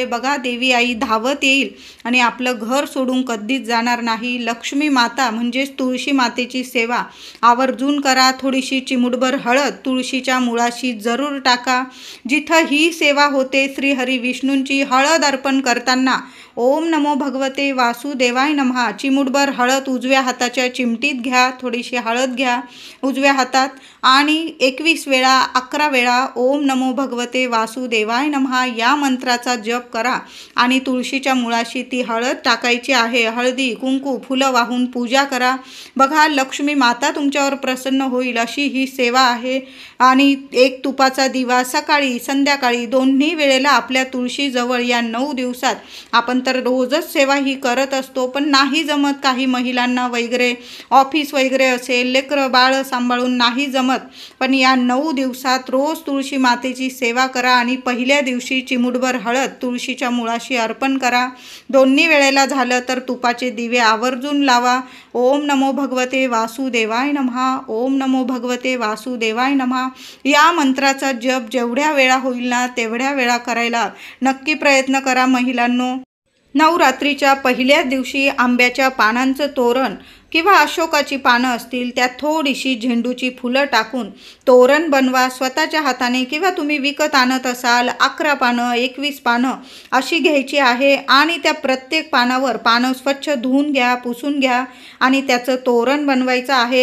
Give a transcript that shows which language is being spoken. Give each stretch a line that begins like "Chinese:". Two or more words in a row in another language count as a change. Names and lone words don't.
Marathi: बघा, देवी आई धावत येईल आणि आपलं घर सोडून कधीच जाणार नाही. लक्ष्मी माता म्हणजेच तुळशी मातेची सेवा आवर्जून करा. थोडीशी चिमूटभर हळद तुळशीच्या मुळाशी जरूर टाका. जिथं ही सेवा होते श्रीहरी विष्णूंची हळद अर्पण करताना
Sanskrit: ओम नमो भगवते वासुदेवाय नमः
Marathi: चिमूटभर हळद उजव्या हाताच्या चिमटीत घ्या. थोडीशी हळद घ्या उजव्या हातात आणि 21 वेळा 11 वेळा
Sanskrit: ओम नमो भगवते वासुदेवाय नमः
Marathi: या मंत्राचा जप करा आणि तुळशीच्या मुळाशी ती हळद टाकायची आहे. हळदी कुंकू फुलं वाहून पूजा करा. बघा, लक्ष्मी माता तुमच्यावर प्रसन्न होईल अशी ही सेवा आहे. आणि एक तुपाचा दिवा सकाळी संध्याकाळी दोन्ही वेळेला आपल्या तुळशीजवळ या 9 दिवसात आपण तर रोजच सेवा ही करत असतो, पण नाही जमत काही महिलांना वगैरे, ऑफिस वगैरे असेल, लेकरं बाळं सांभाळून नाही जमत, पण या 9 दिवसात रोज तुळशी मातेची सेवा करा आणि पहिल्या दिवशी चिमूटभर हळद तुळशीच्या मुळाशी अर्पण करा. दोन्ही वेळेला झालं तर तुपाचे दिवे आवर्जून लावा.
Sanskrit: ओम नमो भगवते वासुदेवाय नमः, ओम नमो भगवते वासुदेवाय नमः
Marathi: या मंत्राचा जप जेवढ्या वेळा होईल ना तेवढ्या वेळा करायला नक्की प्रयत्न करा महिलांनो. नवरात्रीच्या पहिल्याच दिवशी आंब्याच्या पानांचं तोरण किंवा अशोकाची पानं असतील त्यात थोडीशी झेंडूची फुलं टाकून तोरण बनवा स्वतःच्या हाताने, किंवा तुम्ही विकत आणत असाल 11 पानं 21 पानं अशी घ्यायची आहे आणि त्या प्रत्येक पानावर पानं स्वच्छ धुवून घ्या, पुसून घ्या आणि त्याचं तोरण बनवायचं आहे।